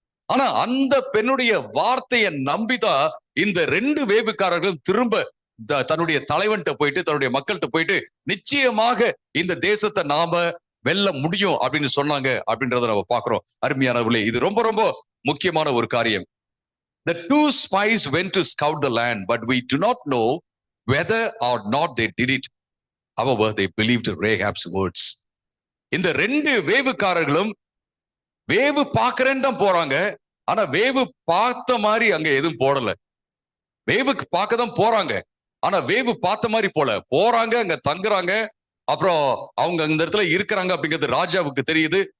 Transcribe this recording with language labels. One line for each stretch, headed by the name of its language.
Tamil: ஆனா அந்த பெண்ணுடைய வார்த்தையை நம்பிதான் இந்த 2 வேவுக்காரர்களும் திரும்ப தன்னுடைய தலைவன்கிட்ட போயிட்டு, தன்னுடைய மக்கள்கிட்ட போயிட்டு, நிச்சயமாக இந்த தேசத்தை நாம வெல்ல முடியும் அப்படின்னு சொன்னாங்க அப்படின்றத நம்ம பாக்குறோம். அருமையானவர்களே, இது ரொம்ப ரொம்ப முக்கியமான ஒரு காரியம்.
English: The 2 spies went to scout the land, but we do not know whether or not they did it. However, they believed Rahab's words.
Tamil: இந்த 2 வேவுக்காரர்களும் வேவு பாக்குறேன்னு தான் போறாங்க. ஆனா வேவு பார்த்த மாதிரி அங்க எதுவும் போடல. வேவுக்கு பார்க்க தான் போறாங்க, ஆனா வேவு பார்த்த மாதிரி போறாங்க, அங்க தங்குறாங்க. அப்புறம் அவங்க இந்த இடத்துல இருக்கிறாங்க அப்படிங்கிறது ராஜாவுக்கு தெரியுது.